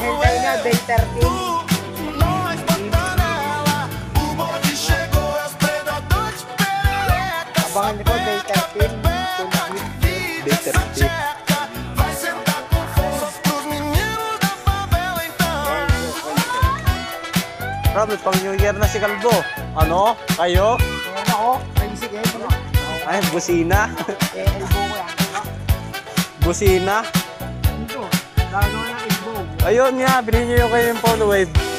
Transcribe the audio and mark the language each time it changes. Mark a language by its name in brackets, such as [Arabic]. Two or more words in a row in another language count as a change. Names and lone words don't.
[Portuguese] Eu, tu, nós, bota nela. O bonde chegou, os predadores, perereca, sapeca, pepeca, divide essa tcheca. Vai sentar com força pros meninos da favela, então. [Filipino] Grabe, pang New Year na si Kalbo. Ano? Kayo? Meron ako. May sige. Ay, busina. Elbow ko yan. Busina. Ito. Lalo ng elbow. Ayun nga, bilhin nyo yung kayo yung [English] phone wave.